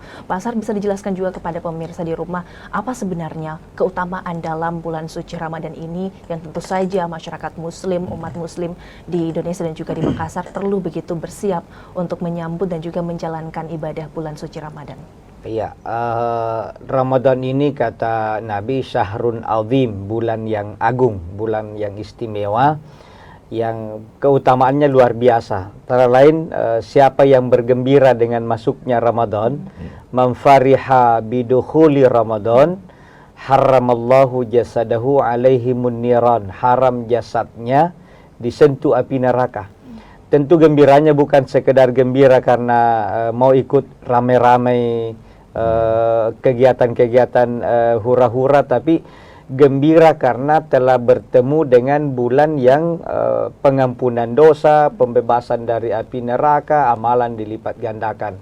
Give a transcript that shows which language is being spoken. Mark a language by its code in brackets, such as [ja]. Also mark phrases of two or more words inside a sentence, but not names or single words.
[id] Pak Ashar, bisa dijelaskan juga kepada pemirsa di rumah apa sebenarnya keutamaan dalam bulan suci Ramadan ini yang tentu saja masyarakat muslim, umat muslim di Indonesia dan juga di Makassar perlu begitu bersiap untuk menyambut dan juga menjalankan ibadah bulan suci Ramadan. Iya, Ramadan ini kata Nabi [ar] شهر عظيم, [id] bulan yang agung, bulan yang istimewa, yang keutamaannya luar biasa. Antara lain siapa yang bergembira dengan masuknya Ramadan, [ar] من فرح بدخول رمضان حرم الله جسده على النيران, [id] haram jasadnya disentuh api neraka. Tentu gembiranya bukan sekedar gembira karena mau ikut rame-rame kegiatan-kegiatan hura-hura, tapi gembira karena telah bertemu dengan bulan yang pengampunan dosa, pembebasan dari api neraka, amalan dilipat gandakan.